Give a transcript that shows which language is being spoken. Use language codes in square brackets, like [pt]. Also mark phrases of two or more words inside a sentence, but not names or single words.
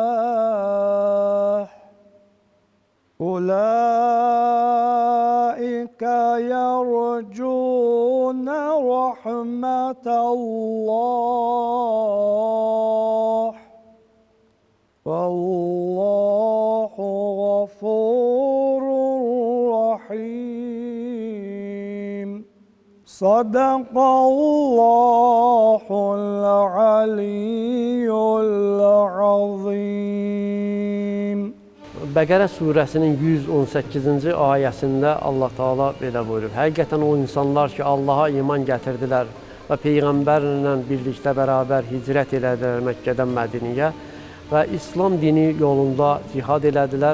[ar] sebîlillâh. Ulaîke يرجون رحمة الله والله غفور رحيم صدق الله العلي العظيم. [az] Bəqərə surəsinin 118-ci ayəsində Allah Taala belə buyurur. Həqiqətən o insanlar ki, Allaha iman gətirdilər və Peyğəmbərlə birlikdə bərabər hicrət elədilər Məkkədən Mədiniyə və İslam dini yolunda cihad elədilər.